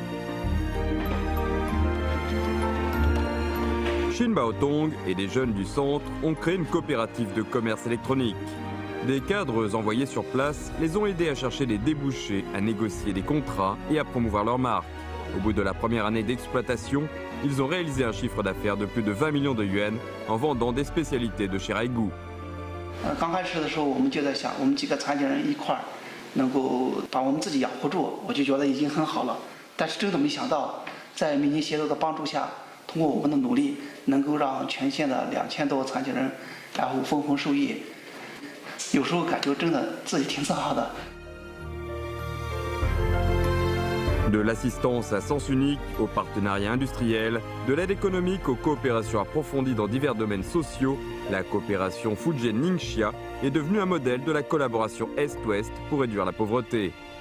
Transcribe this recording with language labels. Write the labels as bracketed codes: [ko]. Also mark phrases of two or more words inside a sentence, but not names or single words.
[fr] Shin Baotong et des jeunes du centre ont créé une coopérative de commerce électronique. Des cadres envoyés sur place les ont aidés à chercher des débouchés, à négocier des contrats et à promouvoir leur marque. Au bout de la première année d'exploitation, ils ont réalisé un chiffre d'affaires de plus de 20 millions de yuans en vendant des spécialités de Shiraigu. [zh] 刚开始的时候，我们就在想，我们几个残疾人一块儿能够把我们自己养活住，我就觉得已经很好了。但是真的没想到，在民营协作的帮助下，通过我们的努力，能够让全县的2000多残疾人然后分红受益。有时候感觉真的自己挺自豪的。 [fr] De l'assistance à sens unique aux partenariats industriels, de l'aide économique aux coopérations approfondies dans divers domaines sociaux, la coopération Fujian-Ningxia est devenue un modèle de la collaboration Est-Ouest pour réduire la pauvreté.